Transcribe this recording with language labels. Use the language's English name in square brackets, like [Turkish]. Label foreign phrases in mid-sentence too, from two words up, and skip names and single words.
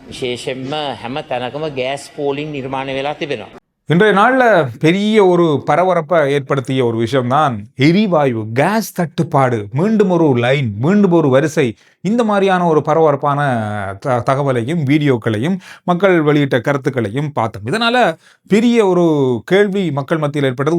[Sinhala] විශේෂයෙන්ම හැම තැනකම ගෑස් පෝලිං නිර්මාණය වෙලා තිබෙනවා. [Tamil] இன்றைய நாளில் பெரிய ஒரு பரபரப்பை ஏற்படுத்திய ஒரு விஷயம்தான் எரிவாயு கேஸ் தட்டுப்பாடு. மீண்டும் ஒரு லைன், மீண்டும் ஒரு வரிசை, இந்த மாதிரியான ஒரு பரபரப்பான தகவலையும் வீடியோக்களையும் மக்கள் வெளியிட்ட கருத்துக்களையும் பார்த்தோம். இதனால பெரிய ஒரு கேள்வி மக்கள் மத்தியில் ஏற்பட்டது.